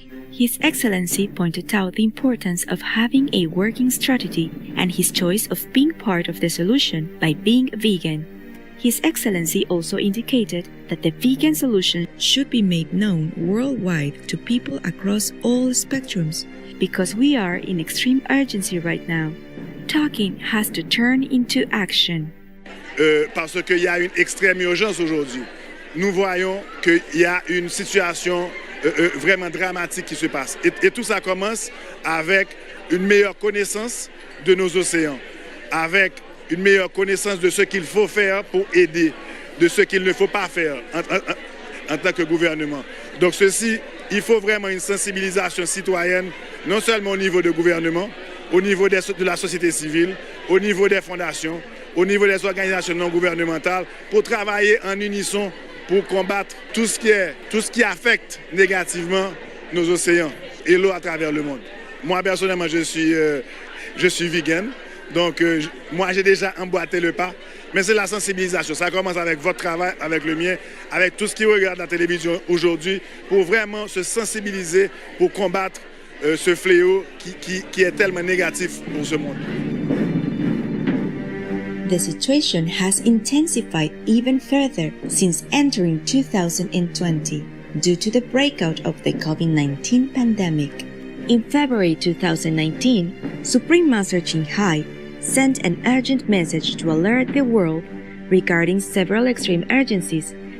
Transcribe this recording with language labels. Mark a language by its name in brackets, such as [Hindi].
[English] His Excellency pointed out the importance of having a working strategy and his choice of being part of the solution by being vegan. His Excellency also indicated that the vegan solution should be made known worldwide to people across all spectrums, because we are in extreme urgency right now. Talking has to turn into action. [French] Parce qu'il y a une extrême urgence aujourd'hui. Nous voyons qu'il y a une situation vraiment dramatique qui se passe. Et tout ça commence avec une meilleure connaissance de nos océans, avec une meilleure connaissance de ce qu'il faut faire pour aider, de ce qu'il ne faut pas faire en tant que gouvernement. Donc ceci, il faut vraiment une sensibilisation citoyenne, non seulement au niveau du gouvernement, au niveau de la société civile, au niveau des fondations, au niveau des organisations non gouvernementales, pour travailler en unisson pour combattre tout ce qui affecte négativement nos océans et l'eau à travers le monde. Moi, personnellement, je suis vegan, donc moi, j'ai déjà emboîté le pas, mais c'est la sensibilisation. Ça commence avec votre travail, avec le mien, avec tout ce qui regarde la télévision aujourd'hui, pour vraiment se sensibiliser, pour combattre ce fléau qui est tellement négatif pour ce monde. [English] The situation has intensified even further since entering 2020 due to the breakout of the COVID-19 pandemic. In February 2019, Supreme Master Hai sent an urgent message to alert the world regarding several extreme urgencies.